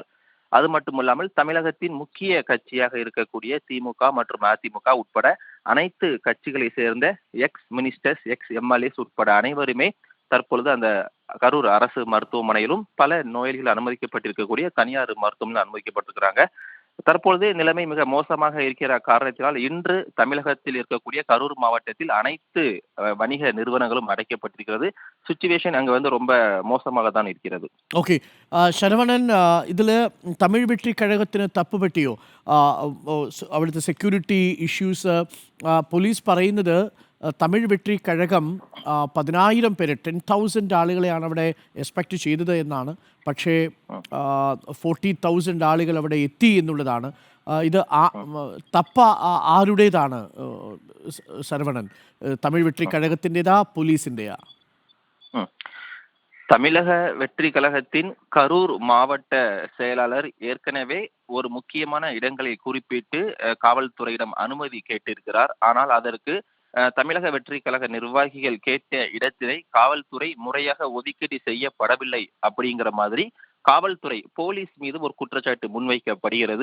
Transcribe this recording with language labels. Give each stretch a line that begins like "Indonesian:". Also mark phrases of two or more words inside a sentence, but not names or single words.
Tamil: அது மட்டுமல்லாமல் தமிழகத்தின் முக்கிய கட்சியாக இருக்கக்கூடிய திமுக மற்றும் அதிமுக உட்பட அனைத்து கட்சிகளை சேர்ந்த
English: ex ministers, ex MLAs
Tamil: உட்பட அனைவருமே தற்பொழுது அந்த கரூர் அரசு மருத்துவமனையிலும் பல நோயாளிகள் அனுமதிக்கப்பட்டிருக்கக்கூடிய தனியார் மருத்துவமனையில் அனுமதிக்கப்பட்டிருக்கிறாங்க. தற்பொழுது நிலைமை மிக மோசமாக இருக்கிற காரணத்தினால் இன்று தமிழகத்தில் இருக்கக்கூடிய கரூர் மாவட்டத்தில் அனைத்து வணிக நிறுவனங்களும் அடைக்கப்பட்டிருக்கிறது. சிச்சுவேஷன் அங்க ரொம்ப மோசமாக தான் இருக்கிறது.
Malayalam: ഓക്കെ, ശരവണൻ, ഇതിൽ തമിഴ് വെട്രി കഴകത്തിന് തപ്പ് പറ്റിയോ? അവിടുത്തെ
English: security issues,
Malayalam: പോലീസ് പറയുന്നത് തമിഴ് വെട്രി കഴകം 10,000 പേര്, 10,000 ആളുകളെയാണ് അവിടെ എക്സ്പെക്റ്റ് ചെയ്തത് എന്നാണ്. പക്ഷേ 40,000 ആളുകൾ അവിടെ എത്തി എന്നുള്ളതാണ്. ഇത് തപ്പ ആരുടേതാണ് ശരവണൻ? തമിഴ് വെട്രി കഴകത്തിൻ്റെതാ, പോലീസിൻ്റെയാ?
Tamil: தமிழக வெற்றி கழகத்தின் கரூர் மாவட்ட செயலாளர் ஏற்கனவே ஒரு முக்கியமான இடங்களை குறிப்பிட்டு காவல்துறையிடம் அனுமதி கேட்டிருக்கிறார். ஆனால் அதற்கு தமிழக வெற்றி கழக நிர்வாகிகள் கேட்ட இடத்தினை காவல்துறை முறையாக ஒதுக்கீடு செய்யப்படவில்லை அப்படிங்கிற மாதிரி காவல்துறை போலீஸ் மீது ஒரு குற்றச்சாட்டு முன்வைக்கப்படுகிறது.